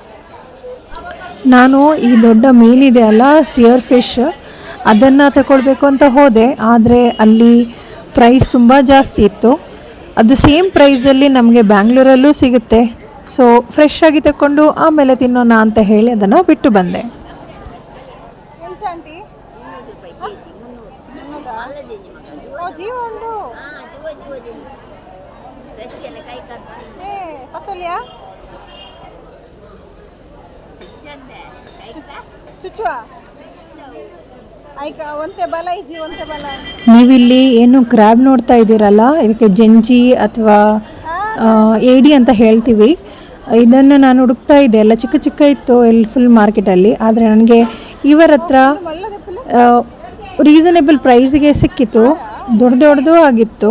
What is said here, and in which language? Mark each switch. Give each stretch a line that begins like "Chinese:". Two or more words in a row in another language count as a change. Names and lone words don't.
Kannada: ನಾನು ಈ ದೊಡ್ಡ ಮೀನಿದೆ ಅಲ್ಲ,
English: seer fish,
Kannada: ಅದನ್ನು ತಗೊಳ್ಬೇಕು ಅಂತ ಹೋದೆ, ಆದರೆ ಅಲ್ಲಿ ಪ್ರೈಸ್ ತುಂಬ ಜಾಸ್ತಿ ಇತ್ತು. ಅದು ಸೇಮ್ ಪ್ರೈಸಲ್ಲಿ ನಮಗೆ ಬ್ಯಾಂಗ್ಳೂರಲ್ಲೂ ಸಿಗುತ್ತೆ. ಸೊ ಫ್ರೆಶ್ ಆಗಿ ತಗೊಂಡು ಆಮೇಲೆ ತಿನ್ನೋಣ ಅಂತ ಹೇಳಿ ಅದನ್ನು ಬಿಟ್ಟು ಬಂದೆ.
Tulu: ಎಂಚ ಆಂಟಿ ಜೀವ ಉಂಡು ಏ ಪತ್ತಲಿಯಾ ಚುಚ್ಚುವ ಆಯ್ಕ ಒಂತೆ ಬಲ ಇಜ್ಜಿ ಒಂತೆ ಬಲ.
Kannada: ನೀವಿಲ್ಲಿ ಏನು ಕ್ರ್ಯಾಬ್ ನೋಡ್ತಾ ಇದ್ದೀರಲ್ಲ, ಇದಕ್ಕೆ ಜಂಜಿ ಅಥವಾ ಏಡಿ ಅಂತ ಹೇಳ್ತೀವಿ. ಇದನ್ನು ನಾನು ಹುಡುಕ್ತಾ ಇದ್ದೆ, ಎಲ್ಲ ಚಿಕ್ಕ ಚಿಕ್ಕ ಇತ್ತು ಎಲ್ಲಿ ಫುಲ್ ಮಾರ್ಕೆಟಲ್ಲಿ. ಆದರೆ ನನಗೆ ಇವರ ಹತ್ರ ರೀಸನೇಬಲ್ ಪ್ರೈಸಿಗೆ ಸಿಕ್ಕಿತು, ದೊಡ್ಡದು ಆಗಿತ್ತು.